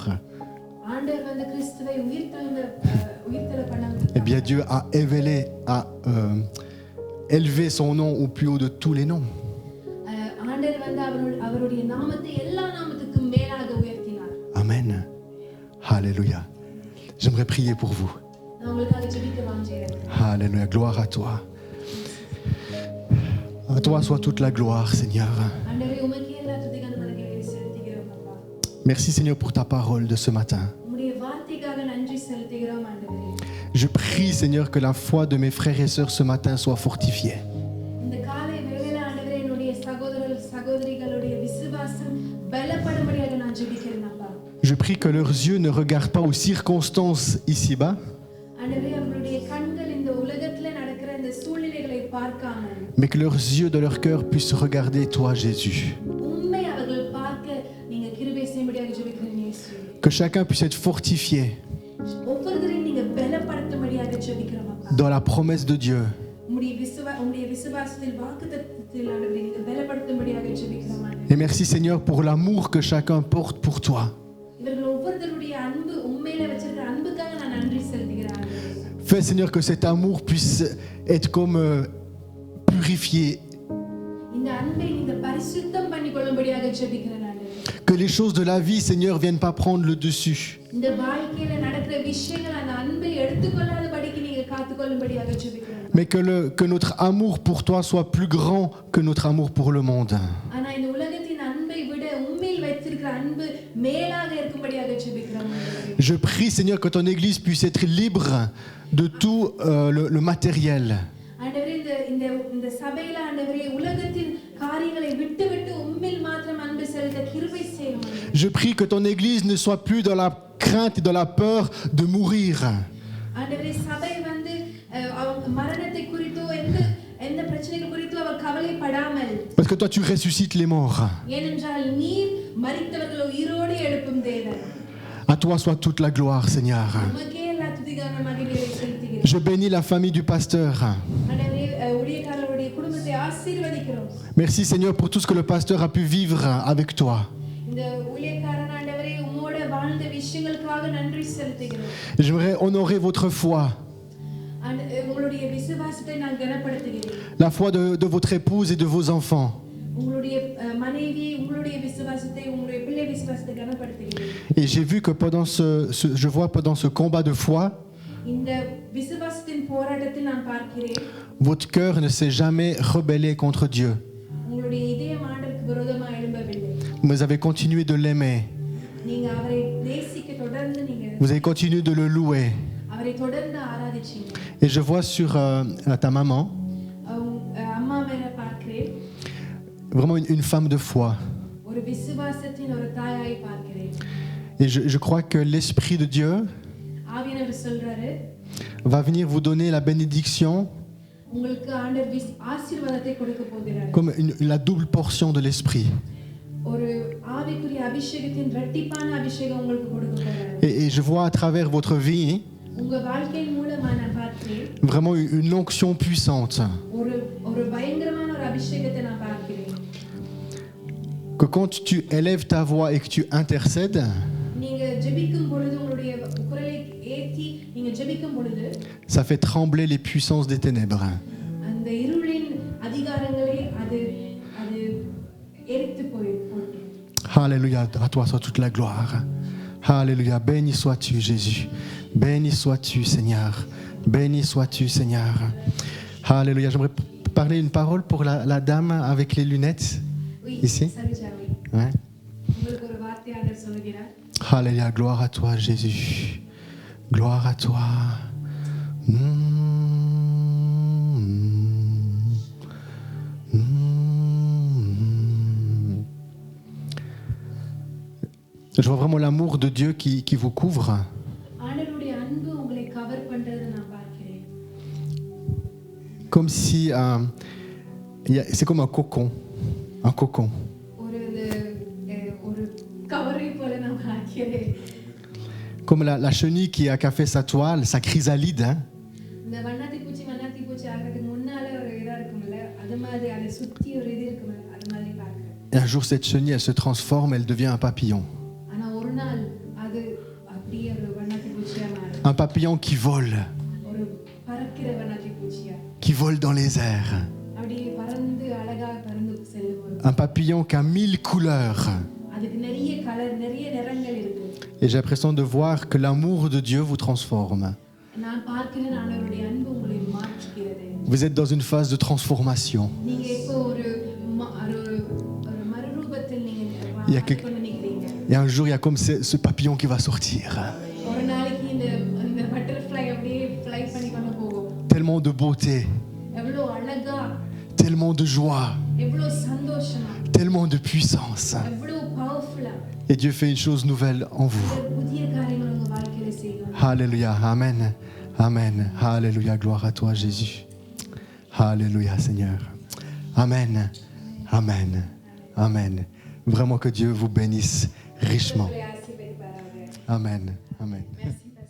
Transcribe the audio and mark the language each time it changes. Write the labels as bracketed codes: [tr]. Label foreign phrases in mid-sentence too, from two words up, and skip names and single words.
[ta] ஆண்டவர் வந்து கிறிஸ்துவை உயிர்த்தெழ பண்ணாங்க. [fr] eh bien Dieu a élevé son nom au plus haut de tous les noms. [ta] ஆண்டவர் வந்து அவருடைய நாமத்தை எல்லா நாமத்துக்கும் மேலாக உயர்த்தினார். [fr] Amen. Alléluia. J'aimerais prier pour vous. [ta] நான் உங்களுக்காக ஜெபிக்க வாஞ்சிக்கிறேன். [fr] Alléluia. Gloire à toi. À toi soit toute la gloire, Seigneur. [ta] ஆண்டவரே உமக்கே எல்லா துதியும் மகிமையும் செலுத்துகிறோம் அப்பா. [fr] Merci, Seigneur, pour ta parole de ce matin. [ta] உம்முடைய வார்த்தைக்காக நன்றி செலுத்துகிறோம் ஆண்டவரே. [fr] Je prie, Seigneur, que la foi de mes frères et sœurs ce matin soit fortifiée. [ta] இந்த காலை வேளையில ஆண்டவரே என்னுடைய சகோதரர் சகோதரிகளுடைய விசுவாசம் பலப்படும்படியாக நான் ஜெபிக்கிறேன் அப்பா. [fr] Je prie que leurs yeux ne regardent pas aux circonstances ici-bas, [ta] ஆண்டவரே அவர்களுடைய கண்கள் இந்த உலகத்துல நடக்கிற இந்த சூழ்நிலைகளை பார்க்காமல் [fr] mais que leurs yeux de leur cœur puissent regarder toi, Jésus. [ta] உண்மை அவர்கள் பார்க்க நீங்க கிருபை செய்யும்படியாக ஜெபிக்கிறேன் இயேசு. [fr] Que chacun puisse être fortifié [ta] ஒவ்வொருவரையும் நீங்க பலப்படுத்தும்படியாக ஜெபிக்கிறோம் அப்பா. [fr] dans la promesse de Dieu. [ta] உம்முடைய விசுவாசத்தில் வாக்குத்தத்தத்தில் ஆண்டவரே நீங்க பலப்படுத்தும்படியாக ஜெபிக்கிறோம் ஆண்டவரே. [fr] Et merci, Seigneur, pour l'amour que chacun porte pour toi. [ta] இவர்கள் ஒவ்வொருவருடைய அன்பு உண்மையில வச்சிருக்கிற அன்புக்காக நான் நன்றி செலுத்துகிறேன் ஆண்டவரே. [fr] Fais, Seigneur, que cet amour puisse être comme purifié. [ta] இந்த அன்பை நீங்க பரிசுத்தம் பண்ணிக்கொள்ளும்படியாக ஜெபிக்கிறேன் ஆண்டவரே. [fr] Que les choses de la vie, Seigneur, viennent pas prendre le dessus. [ta] இந்த வாழ்க்கையில நடக்கிற விஷயங்கள் அந்த அன்பை எடுத்துக்கொள்ளாதபடிக்கு நீங்க காத்துக்கொள்ளும்படியாக ஜெபிக்கிறேன். [fr] Mais que notre amour pour toi soit plus grand que notre amour pour le monde. [ta] ஆனா இந்த உலகத்தின் அன்பை விட உண்மையில் வைத்திருக்கிற அன்பு மேலாக இருக்கும்படியாக ஜெபிக்கிறேன் ஆண்டவரே. [fr] Je prie, Seigneur, que ton Église puisse être libre de tout le matériel. [ta] ஆண்டவரே இந்த சபையில ஆண்டவரே உலகத்தின் காரியங்களை விட்டு உண்மையில் மாத்திரம் அன்பு செலுத்த கிருபை செய்யும். [fr] Je prie que ton Église ne soit plus dans la crainte et dans la peur de mourir. [ta] ஆண்டவரே சபை வந்து மரணத்தை குறித்தோ எந்த பிரச்சனைகள் குறித்தோ அவர் கவலைப்படாமல், [fr] Parce que toi, tu ressuscites les morts. [ta] ஏனென்றால் நீர் மரித்தவர்களை உயிரோடு எழுப்பும் தேவன். [fr] À toi soit toute la gloire, Seigneur. [ta] உமக்கே எல்லா துதிகன மகிமையை செலுத்துகிறேன். [fr] Je bénis la famille du pasteur. [ta] ஆண்டவரே ஊழியக்காரருடைய குடும்பத்தை ஆசீர்வதிக்கிறோம். [fr] Merci, Seigneur, pour tout ce que le pasteur a pu vivre avec toi. [ta] இந்த ஊழியக்காரன் ஆண்டவரே உம்மோட வாழ்ந்த விஷயங்களுக்காக நன்றி செலுத்துகிறோம். [fr] J'aimerais honorer votre foi, [ta] உங்களுடைய விசுவாசத்தை நான் கனப்படுத்துகிறேன். [fr] la foi de votre épouse et de vos enfants. [ta] உங்களுடைய மனைவி உங்களுடைய விசுவாசத்தை உங்களுடைய பிள்ளை விசுவாசத்தை கனப்படுத்துகிறேன். [fr] Et j'ai vu que je vois pendant ce combat de foi, [ta] இந்த விசுவாசத்தின் போராட்டத்தில் நான் பார்க்கிறேன் [fr] votre cœur ne s'est jamais rebellé contre Dieu. [ta] உங்களுடைய இதயம் ஆண்டவருக்கு விரோதமாக எழும்பவில்லை. [fr] Vous avez continué de l'aimer. [ta] நீங்க அவரை நேசிக்க தொடர்ந்து நீங்க [fr] Vous avez continué de le louer. [ta] அவரை தொடர்ந்து ஆராதிச்சீங்க. [fr] Et je vois sur ta maman [ta] அம்மா மேல பார்க்கிறேன் [fr] vraiment une femme de foi. [ta] ஒரு விசுவாசத்தின் ஒரு தாயாய் பார்க்கிறேன். [fr] Et je crois que l'Esprit de Dieu [ta] ஆவியானவர் சொல்றாரு [fr] va venir vous donner la bénédiction [ta] உங்களுக்கு ஆண்டவர் ஆசீர்வாதத்தை கொடுக்க போகிறார். [fr] comme la double portion de l'Esprit. [ta] ஒரு ஆவிக்குரிய அபிஷேகத்தின் இரட்டிப்பான அபிஷேகம் உங்களுக்கு கொடுக்க போகிறார். [fr] Et je vois à travers votre vie [ta] உங்க வாழ்க்கையின் மூலமா நான் பார்க்கிறேன் [fr] vraiment une onction puissante. [ta] ஒரு பயங்கரமான ஒரு அபிஷேகத்தை நான் பார்க்கிறேன். [fr] Que quand tu élèves ta voix et que tu intercèdes, [ta] நீங்க ஜெபிக்கும் பொழுது உங்களுடைய குரலை ஏத்தி நீங்க ஜெபிக்கும் பொழுது [fr] ça fait trembler les puissances des ténèbres. [ta] அந்த இருளின் அதிகாரங்களை அது எரித்து போடும். [fr] Alléluia, à toi soit toute la gloire. Alléluia, béni sois-tu Jésus. Béni sois-tu Seigneur. Béni sois-tu Seigneur. Alléluia, j'aimerais parler une parole pour la dame avec les lunettes. Oui, Ici. Ouais. [ta] உங்களுக்கு ஒரு வார்த்தை ஆண்டவர் சொல்கிறார். [fr] Alléluia, gloire à toi Jésus. Gloire à toi. Je vois vraiment l'amour de Dieu qui vous couvre. [ta] ஆண்டவருடைய அன்பு உங்களை கவர் பண்றதை நான் பார்க்கிறேன். [fr] Comme si c'est comme un cocon. Un cocon. [ta] ஒரு கவரை போல நான் பார்க்கிறேன். [fr] Comme la chenille qui a fait sa toile, sa chrysalide. Hein? [ta] இந்த வண்ணாத்தி பூச்சி ஆகிறதுக்கு முன்னால ஒரு இதா இருக்கும்ல, அது மாதிரி அதை சுத்தி ஒரு இது இருக்கும்ல, அது மாதிரி பார்க்கிறேன். [fr] Et un jour, cette chenille, elle se transforme, elle devient un papillon. [ta] ஆனா ஒரு நாள் அது அப்படியே ஒரு வண்ணாத்தி பூச்சியா மாறும். [fr] Un papillon qui vole. [ta] ஒரு பறக்கிற வண்ணாத்தி பூச்சியா. [fr] Qui vole dans les airs. [ta] அப்படியே பறந்து அழகா பறந்து செல்லும். [fr] Un papillon qui a 1000 couleurs. [ta] அதுக்கு நிறைய கலர், நிறைய நிறங்கள் இருக்கு. [fr] Et j'ai l'impression de voir que l'amour de Dieu vous transforme. [ta] நான் பார்க்கிறேன் ஆண்டவருடைய அன்பு உங்களை மாற்றுகிறது. [fr] Vous êtes dans une phase de transformation. [ta] நீங்க இப்போ ஒரு மறுரூபத்தில் நீங்க [fr] Il y a un jour, il y a comme ce papillon qui va sortir. [ta] ஒரு நாளைக்கு இந்த ஃப்ளைட் பண்ணி கொண்டு போகும். [fr] Tellement de beauté, [ta] எவ்வளவு அழகா, [fr] tellement de joie, [ta] எவ்வளவு சந்தோஷமா, [fr] tellement de puissance. [ta] எவ்வளவு பவர்ஃபுல்லா [fr] Et Dieu fait une chose nouvelle en vous. [ta] புதிய காரியங்கள் உங்க வாழ்க்கையில செய்யும். [fr] Alléluia, amen, amen, alléluia, gloire à toi Jésus. Alléluia Seigneur. Amen, amen, amen. Vraiment que Dieu vous bénisse richement. [ta] உங்களை ஆசீர்வதிப்பாராக. [fr] Amen, amen. Merci.